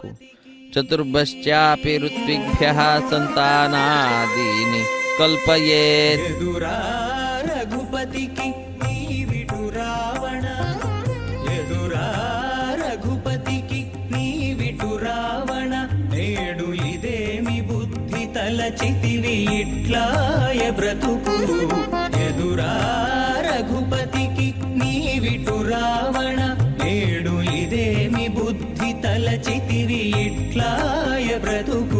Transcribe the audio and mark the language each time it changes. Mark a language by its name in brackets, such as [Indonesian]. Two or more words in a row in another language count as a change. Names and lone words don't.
[Sanskrit] ಚತುರ್ಭಶ್ಚಾಪಿ ಋತ್ವಿಭ್ಯಃ ಸಂತಾನಾದೀನಿ ಕಲ್ಪಯೇತ್. [Kannada] ಎದುರಾ ರಘುಪತಿಗೆ ನೀವಿಡು ರಾವಣ, ಎದುರಾ ರಘುಪತಿಗೆ ನೀವಿಡು ರಾವಣ. [Telugu] నేడు ఇదేమి బుద్ధి తలచితివి ఇట్లాయ బ్రతుకు. ఎదురా రఘుపతికి నీవిటు రావణ, నేడు ఇదేమి బుద్ధి తలచితివి ఇట్లాయ బ్రతుకు.